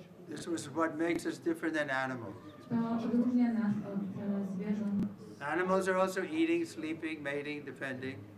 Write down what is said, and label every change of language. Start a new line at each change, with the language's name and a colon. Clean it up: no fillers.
English: This is what makes us different than animals.
Polish: To odróżnia nas od zwierząt.
English: Animals are also eating, sleeping, mating, defending.